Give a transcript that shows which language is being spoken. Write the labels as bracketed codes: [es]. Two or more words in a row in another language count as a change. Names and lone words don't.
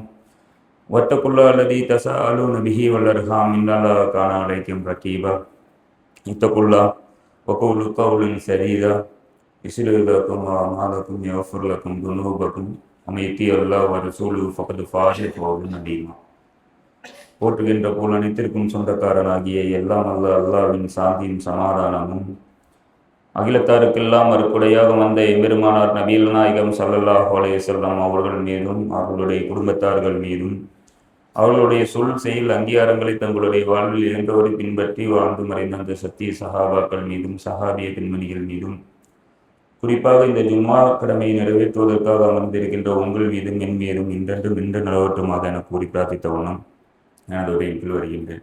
[ar] واتقوا الله الذي تساءلون به والأرحام إن الله كان عليكم رقيبا. اتقوا الله وقولوا قولا سديدا يصلح لكم أعمالكم ويغفر لكم ذنوبكم ومن يطع الله ورسوله فقد فاز فوزا عظيما. [ta] போற்றுகின்ற போல் அனைத்திற்கும் சொந்தக்காரனாகிய எல்லாம் அல்லாஹ்வின் சாந்தியும் சமாதானமும் அகிலத்தாருக்கெல்லாம் அருக்குடையாக வந்த எம்பெருமானார் நபிகள் நாயகம் [ar] صلى الله عليه وسلم [ta] அவர்கள் மீதும் அவர்களுடைய குடும்பத்தார்கள் மீதும் அவர்களுடைய சொல் செயல் அங்கீகாரங்களை தங்களுடைய வாழ்வில் இழந்தவரை பின்பற்றி வாழ்ந்து மறைந்த அந்த சத்திய சஹாபாக்கள் மீதும் சஹாபிய பெண்மணிகள் மீதும் குறிப்பாக இந்த ஜும்மா கடமையை நிறைவேற்றுவதற்காக அமர்ந்திருக்கின்ற உங்கள் மீதும் என் மீதும் இன்றென்றும் இன்று நிலவட்டுமாக என கூறி பிரார்த்தித்த வண்ணம் எனது உரையில் வருகின்றேன்.